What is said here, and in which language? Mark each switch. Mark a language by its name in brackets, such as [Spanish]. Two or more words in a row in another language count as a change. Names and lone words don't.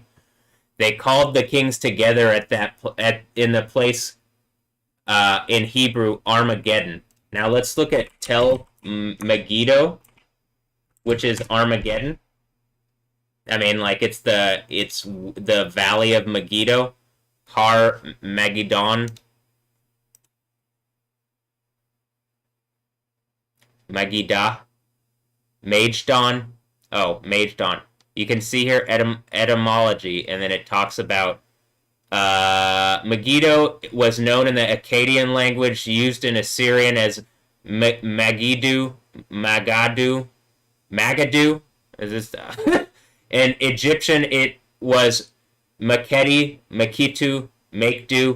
[English] They called the kings together in the place in Hebrew Armageddon. Now let's look at Tel Megiddo, which is Armageddon. I mean, like, it's the Valley of Megiddo. Har Magidon. Magida. Magedon. Oh, Magedon. You can see here etymology, and then it talks about Megiddo was known in the Akkadian language, used in Assyrian as Magiddu, Magadu. Is this? In Egyptian, it was Makedi, Makitu, Makedu.